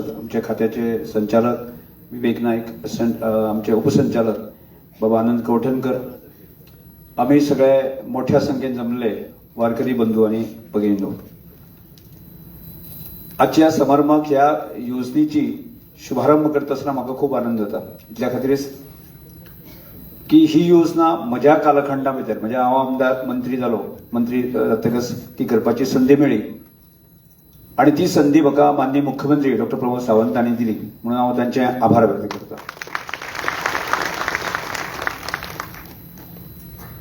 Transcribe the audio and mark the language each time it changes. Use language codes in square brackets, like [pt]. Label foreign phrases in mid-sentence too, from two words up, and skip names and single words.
[kok] आमच्या खात्याचे संचालक विवेक नाईक, आमचे उपसंचालक बाबा आनंद कवठणकर, आम्ही सगळे मोठ्या संख्येने जमलेले वारकरी बंधू आणि भगिनींनो, आजच्या समारंभाक ह्या योजनेची शुभारंभ करत असताना म्हाका खूप आनंद जाता. इतल्या खातीरच की ही योजना म्हज्या कालखंडा भितर, म्हणजे हांव आमदार मंत्री जालो, मंत्री जातकच ती करपाची संधी मेळ्ळी. आणि ती संधी म्हाका माननीय मुख्यमंत्री डॉक्टर प्रमोद सावंत हांणी दिली, म्हणून हांव तांचे आभार व्यक्त करता.